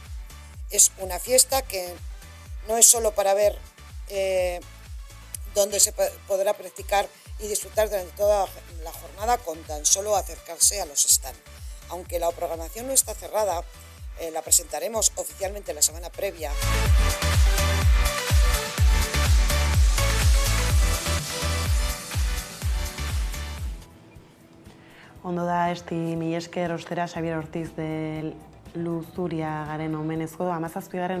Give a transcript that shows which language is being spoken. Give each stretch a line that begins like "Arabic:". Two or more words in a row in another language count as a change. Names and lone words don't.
Spanish: Es una fiesta que no es solo para ver dónde se podrá practicar y disfrutar durante toda la jornada con tan solo acercarse a los stands. Aunque la programación no está cerrada, la presentaremos oficialmente la semana previa.
Basque: Ondo da, mila esker ostera Xabier Ortiz de Luzuria garen omenezko 17.